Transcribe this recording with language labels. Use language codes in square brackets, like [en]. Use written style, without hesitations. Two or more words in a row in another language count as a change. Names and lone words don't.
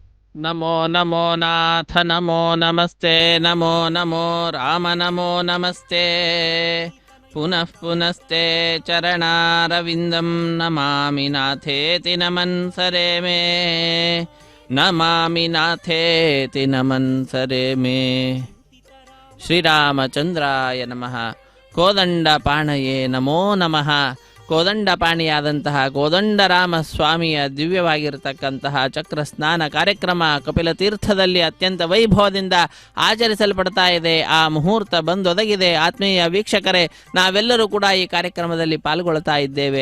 [sa] ನಮೋ ನಮೋ ನಾಥ ನಮೋ ನಮಸ್ತೆ ನಮೋ ನಮೋ ರಾಮ ನಮೋ ನಮಸ್ತೆ ಪುನಃ ಪುನಸ್ತೆ ಚರಣಾರವಿಂದಂ ನಮಾಮಿ ನಾಥೇತಿ ನಮನ್ ಸರೆ ಮೇ ನಮಾಮಿ ನಾಥೇತಿ ನಮನ್ ಸರೆ ಮೇ. ಶ್ರೀರಾಮಚಂದ್ರಾಯ ನಮಃ. ಕೋದಂಡಪಾಣಯೇ ನಮೋ ನಮಃ. [kn] ಕೋದಂಡಪಾಣಿಯಾದಂತಹ ಕೋದಂಡರಾಮ ಸ್ವಾಮಿಯ ದಿವ್ಯವಾಗಿರತಕ್ಕಂತಹ ಚಕ್ರ ಸ್ನಾನ ಕಾರ್ಯಕ್ರಮ ಕಪಿಲತೀರ್ಥದಲ್ಲಿ ಅತ್ಯಂತ ವೈಭವದಿಂದ ಆಚರಿಸಲ್ಪಡ್ತಾ ಇದೆ. ಆ ಮುಹೂರ್ತ ಬಂದೊದಗಿದೆ. ಆತ್ಮೀಯ ವೀಕ್ಷಕರೇ, ನಾವೆಲ್ಲರೂ ಕೂಡ ಈ ಕಾರ್ಯಕ್ರಮದಲ್ಲಿ ಪಾಲ್ಗೊಳ್ತಾ ಇದ್ದೇವೆ.